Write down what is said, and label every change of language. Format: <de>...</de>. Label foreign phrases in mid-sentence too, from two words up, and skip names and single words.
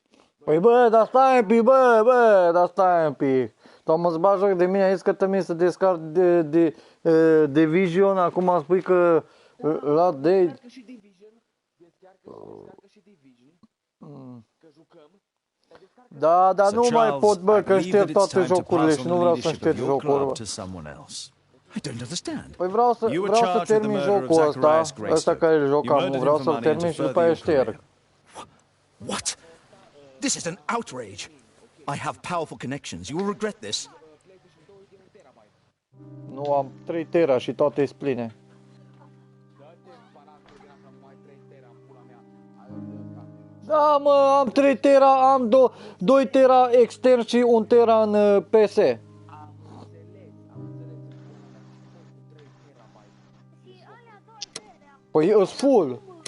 <ro>Păi bă, dar stai un pic, bă, dar stai un pic. Tu mă zbat joc de mine, ai zis că trebuie să descarc de Vision, acum spui că la de... Descarcă și Division, descarcă și Division, că jucăm. Da, dar nu mai</ro> <en>Charles,</en> <ro>pot, bă,</ro> <en>I</en> <ro>că</ro> <en>believe</en> <ro>șterg</ro> <en>that it's</en> <ro>toate</ro> <en>time to</en> <ro>jocurile</ro> <en>pass</en> <ro>și</ro> <en>on</en> <ro>nu</ro> <en>the</en> <ro>vreau să</ro> <en>leadership of</en> <ro>șterg</ro> <en>your</en> <ro>jocul.</ro> <en>club to someone else. I don't understand.</en> <ro>Păi vreau să</ro> <en>You were charged with the</en> <ro>termin</ro> <en>murder of</en> <ro>jocul ăsta,</ro> <en>Zacharias</en> <ro>ăsta</ro> <en>Greystoke.</en> <ro>care îl joc</ro> <en>You</en> <ro>acum,</ro> <en>murdered</en> <ro>vreau</ro> <en>him for</en> <ro>să-l</ro> <en>money and</en> <ro>termin</ro> <en>to</en> <ro>și după</ro> <en>further</en> <ro>aia</ro> <en>your career. șterg. What? This is an outrage. I have powerful connections. You will regret this.</en> <ro>Nu am 3 tera și toate sunt pline. Da, mă, am 3 tera, am 2 tera extern și 1 tera în PS. Păi e full.</ro>